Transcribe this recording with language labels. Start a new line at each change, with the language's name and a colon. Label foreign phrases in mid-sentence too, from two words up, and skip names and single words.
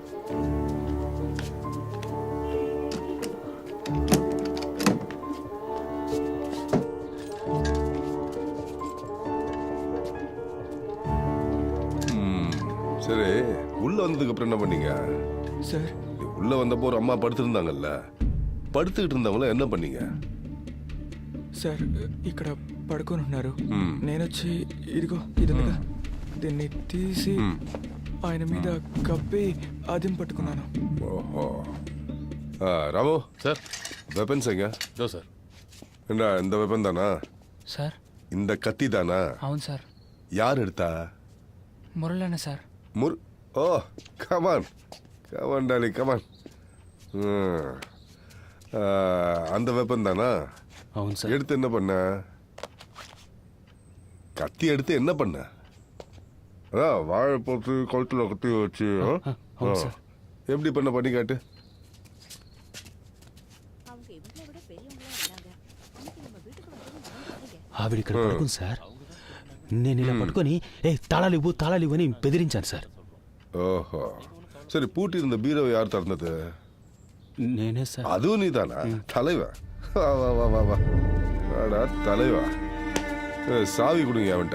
Tamil: சரி, உள்ள வந்ததுக்கு அப்புறம் என்ன பண்ணீங்க
Telugu: సార్?
Tamil: உள்ள வந்தப்போ ஒரு அம்மா படுத்திருந்தாங்கல்ல, పడుతుகிட்டு இருந்தவங்கள என்ன பண்ணீங்க?
Telugu: సార్, ఇక్కడ పడుకొని ఉన్నారు. నేను వచ్చి ఇదిగో ఇదిగా దీన్ని తీసి ఆయన మీద కప్పి అదిం పట్టుకున్నాను.
Tamil: ஓஹோ. ராமு சார். வெப்பன்ஸ் எங்க? இதோ சார். என்ன இந்த வெப்பன் தானா?
Telugu: సార్?
Tamil: இந்த கத்தி தானா?
Telugu: అవును సార్.
Tamil: யார் எடுத்தா?
Telugu: మురళన్న సార్.
English: O come on come on Dolly come on.
Tamil: அந்த வெப்பன் தானா?
Telugu: అవును సార్.
Tamil: எடுத்து என்ன பண்ண? கத்தி எடுத்து என்ன பண்ண? அதான் வாழை போட்டு கழுத்துல கத்தி வச்சு எப்படி பண்ணி காட்டு. அவங்க இவங்களை விட பெரியவங்களா இருந்தாங்க. அன்னைக்கு நம்ம வீட்டுக்கு வந்தது
Telugu: ఆవిడ ఇక్కడ పడుకుంది సార్. నేను ఇలా పట్టుకొని తాళాలు ఇవ్వు అని బెదిరించాను సార్.
Tamil: ஓஹோ சரி பூட்டியிருந்த பீரோவை யார் திறந்தது?
Telugu: నేనే సార్.
Tamil: அதுவும் நீதானா? தலைவா வா வா வா வா வா வாடா தலைவா. சாவி கொடுங்க அவன்கிட்ட.